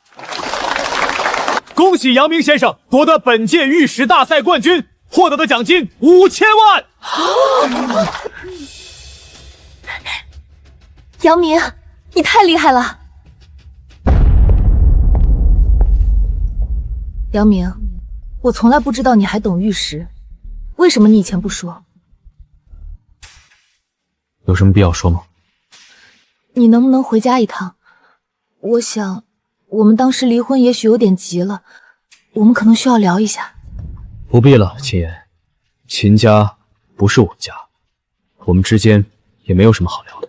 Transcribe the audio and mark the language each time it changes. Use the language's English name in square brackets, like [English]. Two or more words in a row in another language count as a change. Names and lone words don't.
[Chinese] 恭喜楊明先生奪得本屆玉石大賽冠軍，獲得的獎金5000萬。楊明，你太厲害了！楊明。我從來不知道你還懂玉石，為什麼你以前不說？有什麼必要說嗎？你能不能回家一趟？我想，我們當時離婚也許有點急了，我們可能需要聊一下。不必了，秦言，秦家不是我家，我们之間也沒有什麼好聊的。